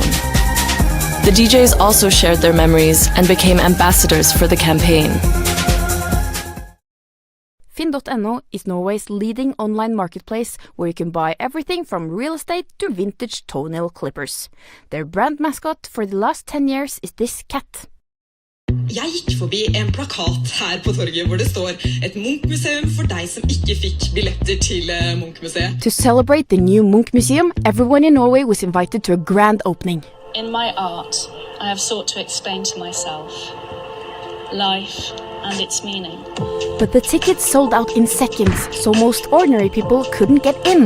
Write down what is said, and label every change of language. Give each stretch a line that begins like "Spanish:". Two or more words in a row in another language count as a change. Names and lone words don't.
English: The DJs also shared their memories and became ambassadors for the campaign. Finn.no is Norway's leading online marketplace where you can buy everything from real estate to vintage toenail clippers. Their brand mascot for the last 10 years is this cat.
Norwegian: Jeg gikk forbi en plakat her på torget hvor det står et Munch-museum for deg som ikke fikk billetter til Munch-museet.
English: To celebrate the new Munch Museum, everyone in Norway was invited to a grand opening. In my art, I have sought to explain to myself life and its meaning. But the tickets sold out in seconds, so most ordinary people couldn't get in.